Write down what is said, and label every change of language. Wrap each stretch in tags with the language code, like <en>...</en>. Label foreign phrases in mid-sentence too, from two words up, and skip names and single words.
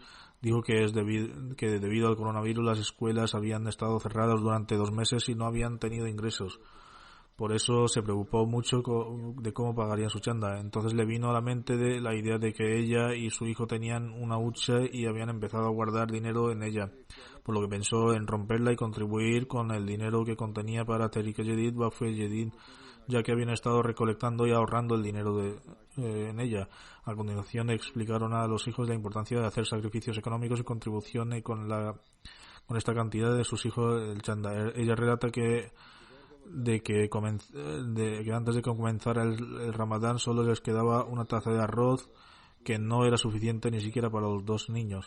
<es>Dijo que debido al coronavirus las escuelas habían estado cerradas durante 2 meses y no habían tenido ingresos. Por eso se preocupó mucho de cómo pagarían su chanda. Entonces le vino a la mente la idea de que ella y su hijo tenían una hucha y habían empezado a guardar dinero en ella, por lo que pensó en romperla y contribuir con el dinero que contenía para Tariq al-Jadid Waqf al-Jadid, ya que habían estado recolectando y ahorrando el dinero en ella. A continuación explicaron a los hijos la importancia de hacer sacrificios económicos y contribución con esta cantidad de sus hijos el chanda. Ella relata que antes de que comenzara el Ramadán solo les quedaba una taza de arroz, que no era suficiente ni siquiera para los 2 niños.</es>